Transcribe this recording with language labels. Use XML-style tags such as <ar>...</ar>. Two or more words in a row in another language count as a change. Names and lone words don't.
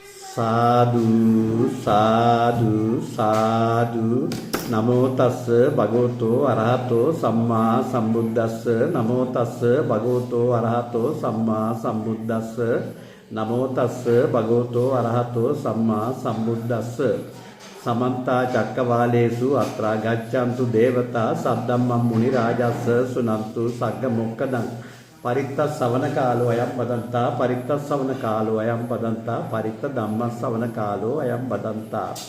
<pi>සාදු සාදු සාදු නමෝ තස්ස භගවතෝ අරහතෝ සම්මා සම්බුද්දස්ස නමෝ තස්ස භගවතෝ අරහතෝ සම්මා සම්බුද්දස්ස නමෝ තස්ස භගවතෝ අරහතෝ සම්මා සම්බුද්දස්ස සමන්ත චක්කවාලේසු අත්‍රා ගච්ඡන්තු දේවතා සද්දම්මම් මුනි රාජස්ස සුනන්තු සග්ග මොක්කදං පරිත්තස්සවන කාලෝ අයම් බදන්තා පරිත්තස්සවන කාලෝ අයම් බදන්තා පරිත්ත ධම්මස්සවන කාලෝ අයම් බදන්තා</pi>